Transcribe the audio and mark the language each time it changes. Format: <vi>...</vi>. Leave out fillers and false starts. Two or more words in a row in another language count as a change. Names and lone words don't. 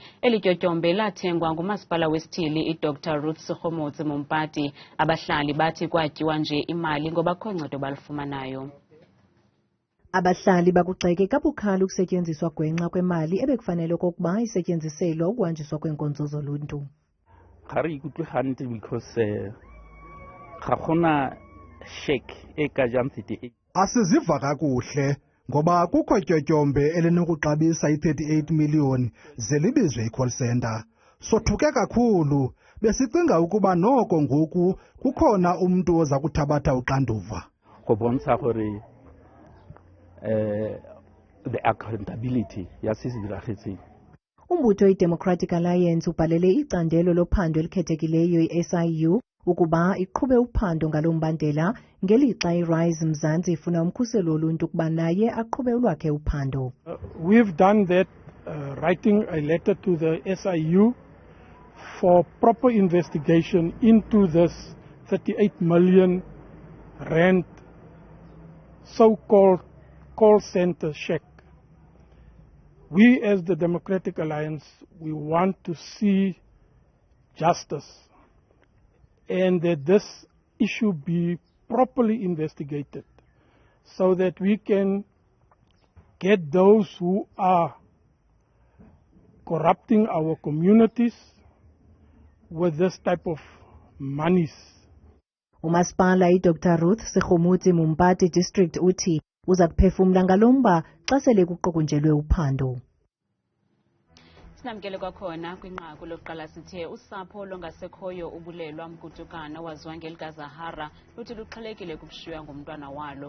<xh>Eli tyotyombe lathengwa ngumasipala wesithili i-Dr. Ruth Sekgomotsi Mompati. Abahlali bathi kwatyiwa nje imali ngoba kho ncedo balufumanayo. Abahlali bakugxeke kabukhali ukusetyenziswa gwenxa kwemali ebekufanele okokuba isetyenziselwa ukuhanjiswa kweenkonzo zoluntu.</xh> <tn>Ga re ikutlwe hantle because ga gona check e ka jang 38.</tn> <xh>Asiziva kakuhle ngoba kukho tyotyombe elinokuxabisa i-38 million zelibizwe i-</xh> <en>call center.</en> <xh>Sothuke kakhulu, besicinga ukuba noko ngoku kukhona umntu oza kuthabatha uxanduva.</xh> <tn>Go bontsha gore</tn> <en>the accountability</en> <tn>ya sisiragetseng.</tn> <xh>Umbutho i-Democratic Alliance ubhalele icandelo lophando elikhethekileyo i-SIU ukuba iqhube uphando ngalo mbandela ngelixa iRise Mzansi ifuna umkhuselo woluntu ukuba naye aqhube olwakhe uphando.</xh> <en>We've done that, writing a letter to the SIU for proper investigation into this 38 million rand so-called call center check. We as the Democratic Alliance, we want to see justice and that this issue be properly investigated so that we can get those who are corrupting our communities with this type of monies.</en> <xh>Umasipala i-Dr. Ruth Sekgomotsi Mompati District uthi uza kuphefumla ngalomba xa sele kuqokunjelwe uphando. Sinamkele kwakhona kwinqaku lokuqala sithe usapho longasekhoyo ubulelwa mkutukana waziwa ngelikaZahara luthi luxhelekile kukushiywa ngumntwana walo.</xh>